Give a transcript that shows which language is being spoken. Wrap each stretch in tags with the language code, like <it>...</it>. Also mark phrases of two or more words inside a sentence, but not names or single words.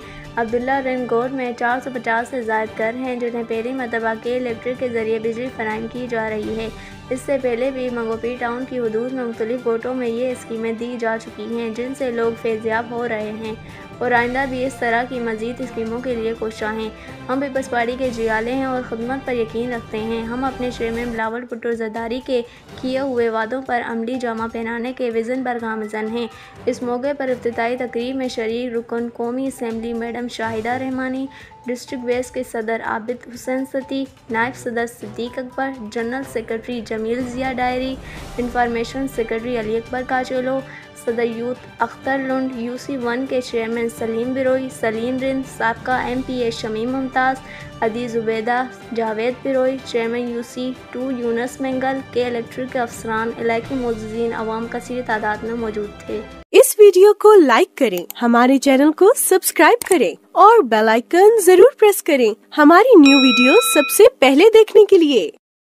<ur>عبداللہ رنگ روڈ میں 450 سے زائد گھر ہیں جنہیں پہلی مرتبہ کے الیکٹرک کے ذریعے بجلی فراہم کی جا رہی ہے. اس سے پہلے بھی منگوبی ٹاؤن کی حدود میں مختلف گوٹھوں میں یہ اسکیمیں دی جا چکی ہیں جن سے لوگ فیضیاب ہو رہے ہیں اور آئندہ بھی اس طرح کی مزید اسکیموں کے لیے کوشش ہیں. ہم پیپلز پارٹی کے جیالے ہیں اور خدمت پر یقین رکھتے ہیں. ہم اپنے چیئرمین بلاول بھٹو زرداری کے کیے ہوئے وعدوں پر عملی جامہ پہنانے کے وژن پر گامزن ہیں. اس موقع پر افتتاحی تقریب میں شریک رکن قومی اسمبلی میڈم شاہدہ رحمانی,</ur> <en>district west</en> <ur>کے صدر आबिद हुसैन सती, نائب صدر صدیق اکبر,</ur> <en>general secretary</en> <ur>جمیل ضیا ڈائری,</ur> <en>information secretary</en> <ur>علی اکبر کاچھیلو، صدر یوتھ اختر لنڈ، UC1 کے چیئرمین سلیم بروہی، سلیم رند، سابقہ MPA شمیم ممتاز، ادی زبیدہ، جاوید بروہی، چیئرمین UC2 یونس منگل کے الیکٹرک کے افسران، علاقائی معززین عوام کثیر تعداد میں موجود تھے. اس ویڈیو کو لائک کریں، ہمارے چینل کو سبسکرائب کریں اور</ur> <en>bell icon</en> <ur>ضرور پریس کریں ہماری</ur> <en>new video</en> <ur>سب سے پہلے دیکھنے کے لیے.</ur>